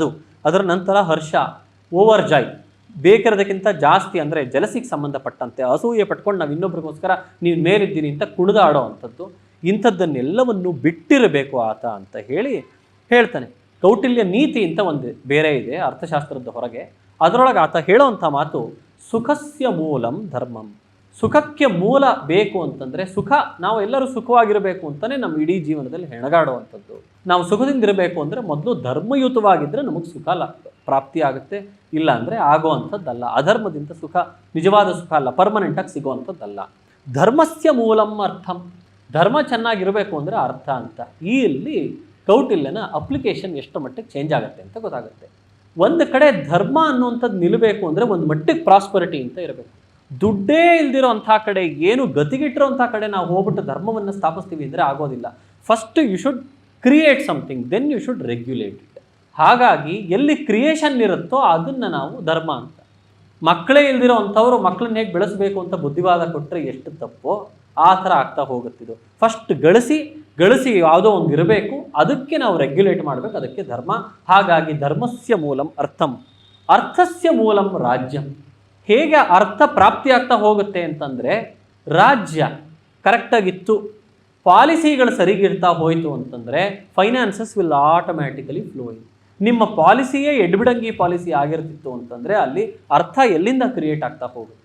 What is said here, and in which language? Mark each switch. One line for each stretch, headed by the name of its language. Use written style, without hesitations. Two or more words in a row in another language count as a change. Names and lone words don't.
Kannada: ಅದರ ನಂತರ ಹರ್ಷ,
English: over joy,
Kannada: ಬೇಕಿರೋದಕ್ಕಿಂತ ಜಾಸ್ತಿ ಅಂದರೆ ಜಲಸಿಗೆ ಸಂಬಂಧಪಟ್ಟಂತೆ ಅಸೂಯೆ ಪಟ್ಕೊಂಡು ನಾವು ಇನ್ನೊಬ್ರಿಗೋಸ್ಕರ ನೀವು ಮೇಲಿದ್ದೀನಿ ಅಂತ ಕುಣಿದಾಡೋ ಅಂಥದ್ದು. ಇಂಥದ್ದನ್ನೆಲ್ಲವನ್ನು ಬಿಟ್ಟಿರಬೇಕು ಆತ ಅಂತ ಹೇಳ್ತಾನೆ. ಕೌಟಿಲ್ಯ ನೀತಿ ಅಂತ ಒಂದು ಬೇರೆ ಇದೆ ಅರ್ಥಶಾಸ್ತ್ರದ ಹೊರಗೆ. ಅದರೊಳಗೆ ಆತ ಹೇಳೋವಂಥ ಮಾತು
Sanskrit: ಸುಖಸ್ಯ ಮೂಲಂ ಧರ್ಮಂ.
Kannada: ಸುಖಕ್ಕೆ ಮೂಲ ಬೇಕು ಅಂತಂದರೆ ನಾವು ಎಲ್ಲರೂ ಸುಖವಾಗಿರಬೇಕು ಅಂತಲೇ ನಮ್ಮ ಇಡೀ ಜೀವನದಲ್ಲಿ ಹೆಣಗಾಡುವಂಥದ್ದು. ನಾವು ಸುಖದಿಂದಿರಬೇಕು ಅಂದರೆ ಮೊದಲು ಧರ್ಮಯುತವಾಗಿದ್ದರೆ ನಮಗೆ ಸುಖ ಪ್ರಾಪ್ತಿಯಾಗುತ್ತೆ, ಇಲ್ಲ ಅಂದರೆ ಆಗುವಂಥದ್ದಲ್ಲ. ಅಧರ್ಮದಿಂದ ಸುಖ ನಿಜವಾದ ಸುಖ ಅಲ್ಲ, ಪರ್ಮನೆಂಟಾಗಿ ಸಿಗುವಂಥದ್ದಲ್ಲ.
Sanskrit: ಧರ್ಮಸ್ಯ ಮೂಲಂ ಅರ್ಥಂ.
Kannada: ಧರ್ಮ ಚೆನ್ನಾಗಿರಬೇಕು ಅಂದರೆ ಅರ್ಥ ಅಂತ. ಇಲ್ಲಿ ಕೌಟಿಲ್ಯನ ಅಪ್ಲಿಕೇಶನ್ ಎಷ್ಟು ಮಟ್ಟಿಗೆ ಚೇಂಜ್ ಆಗುತ್ತೆ ಅಂತ ಗೊತ್ತಾಗುತ್ತೆ. ಒಂದು ಕಡೆ ಧರ್ಮ ಅನ್ನುವಂಥದ್ದು ನಿಲ್ಲಬೇಕು ಅಂದರೆ ಒಂದು ಮಟ್ಟಿಗೆ ಪ್ರಾಸ್ಪರಿಟಿ ಅಂತ ಇರಬೇಕು. ದುಡ್ಡೇ ಇಲ್ದಿರೋ ಅಂಥ ಕಡೆ, ಏನು ಗತಿಗಿಟ್ಟಿರೋಂಥ ಕಡೆ ನಾವು ಹೋಗ್ಬಿಟ್ಟು ಧರ್ಮವನ್ನು ಸ್ಥಾಪಿಸ್ತೀವಿ ಅಂದರೆ ಆಗೋದಿಲ್ಲ.
English: First you should create something, then you should regulate it.
Kannada: ಹಾಗಾಗಿ ಎಲ್ಲಿ ಕ್ರಿಯೇಷನ್ ಇರುತ್ತೋ ಅದನ್ನು ನಾವು ಧರ್ಮ ಅಂತ. ಮಕ್ಕಳೇ ಇಲ್ದಿರೋ ಅಂಥವ್ರು ಮಕ್ಕಳನ್ನ ಹೇಗೆ ಬೆಳೆಸಬೇಕು ಅಂತ ಬುದ್ಧಿವಾದ ಕೊಟ್ಟರೆ ಎಷ್ಟು ತಪ್ಪೋ ಆ ಥರ ಆಗ್ತಾ ಹೋಗುತ್ತಿದ್ದು. ಫಸ್ಟ್ ಗಳಿಸಿ ಯಾವುದೋ ಒಂದು ಇರಬೇಕು, ಅದಕ್ಕೆ ನಾವು ರೆಗ್ಯುಲೇಟ್ ಮಾಡಬೇಕು, ಅದಕ್ಕೆ ಧರ್ಮ.
Sanskrit: ಹಾಗಾಗಿ ಧರ್ಮಸ್ಯ ಮೂಲಂ ಅರ್ಥಂ, ಅರ್ಥಸ್ಯ ಮೂಲಂ ರಾಜ್ಯಂ.
Kannada: ಹೇಗೆ ಅರ್ಥ ಪ್ರಾಪ್ತಿಯಾಗ್ತಾ ಹೋಗುತ್ತೆ ಅಂತಂದರೆ, ರಾಜ್ಯ ಕರೆಕ್ಟಾಗಿತ್ತು, ಪಾಲಿಸಿಗಳು ಸರಿಗಿರ್ತಾ ಹೋಯಿತು ಅಂತಂದರೆ
English: finances will automatically flowing.
Kannada: ನಿಮ್ಮ ಪಾಲಿಸಿಯೇ ಎಡ್ಬಿಡಂಗಿ ಪಾಲಿಸಿ ಆಗಿರ್ತಿತ್ತು ಅಂತಂದರೆ ಅಲ್ಲಿ ಅರ್ಥ ಎಲ್ಲಿಂದ ಕ್ರಿಯೇಟ್ ಆಗ್ತಾ ಹೋಗುತ್ತೆ.